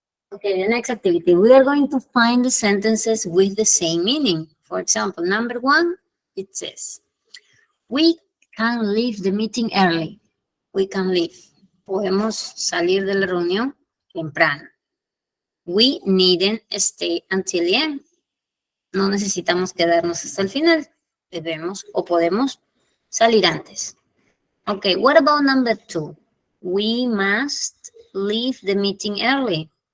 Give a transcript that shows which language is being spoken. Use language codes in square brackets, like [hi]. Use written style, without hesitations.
[en] Okay, the next activity. We are going to find the sentences with the same meaning. For example, number 1, it says, we can leave the meeting early. We can leave. [es] Podemos salir de la reunión temprano. [en] We needn't stay until the end. [es] No necesitamos quedarnos hasta el final. Debemos o podemos salir antes. [en] Okay, what about number 2? We must leave the meeting early.